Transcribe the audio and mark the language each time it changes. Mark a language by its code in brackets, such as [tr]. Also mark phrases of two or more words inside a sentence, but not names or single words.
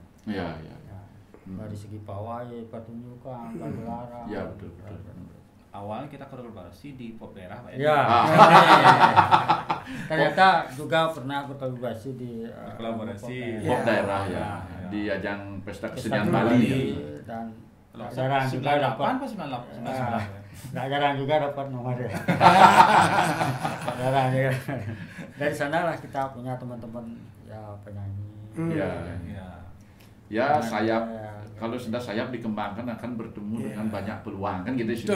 [id] Iya. Dari segi pawai, pertunjukan, pagelaran. Iya betul. Awalnya kita kolaborasi di pop daerah Pak ya. Ternyata juga pernah berkolaborasi di pop daerah ya. Di ajang pesta kesenian Bali. Dan jarang juga dapat 98. Jarang juga dapat nomor ya. Jarang juga. Dari sanalah kita punya teman-teman ya penyanyi. Ya sayap. Kalau sudah sayap dikembangkan akan bertemu dengan banyak peluang kan gitu sih.